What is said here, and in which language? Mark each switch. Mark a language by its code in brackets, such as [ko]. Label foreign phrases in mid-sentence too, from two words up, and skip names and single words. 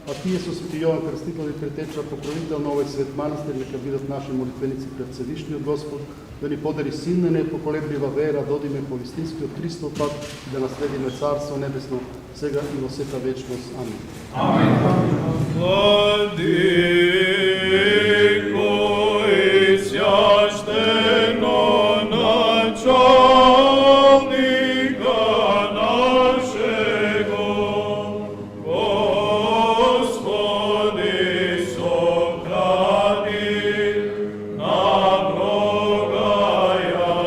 [mk] а тие со Свети Јован Крстител и претеча покровител на овој свет манастир, нека бидат наши молитвеници пред Всевишниот Господ, да ни подари силна и непоколеблива вера, да одиме по вистинскиот Христов пат и да наследиме Царство Небесно, сега и во сета вечност. Амин. [cu] Владико и священо началника нашего, Господи, сохрани на многая